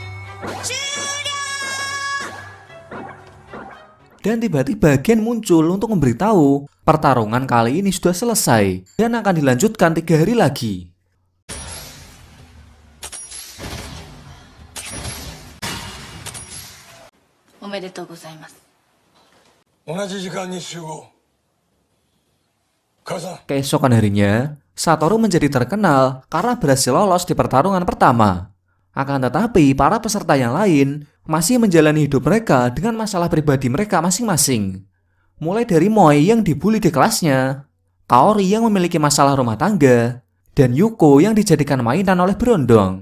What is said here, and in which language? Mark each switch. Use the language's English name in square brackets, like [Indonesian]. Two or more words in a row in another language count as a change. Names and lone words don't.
[Indonesian] Dan tiba-tiba Gen muncul untuk memberitahu pertarungan kali ini sudah selesai dan akan dilanjutkan 3 hari lagi. [Japanese] おめでとうございます。同じ時間に集合。母さん。 [Indonesian] Keesokan harinya, Satoru menjadi terkenal karena berhasil lolos di pertarungan pertama. Akan tetapi, para peserta yang lain masih menjalani hidup mereka dengan masalah pribadi mereka masing-masing. Mulai dari Moi yang dibully di kelasnya, Kaori yang memiliki masalah rumah tangga, dan Yuko yang dijadikan mainan oleh berondong.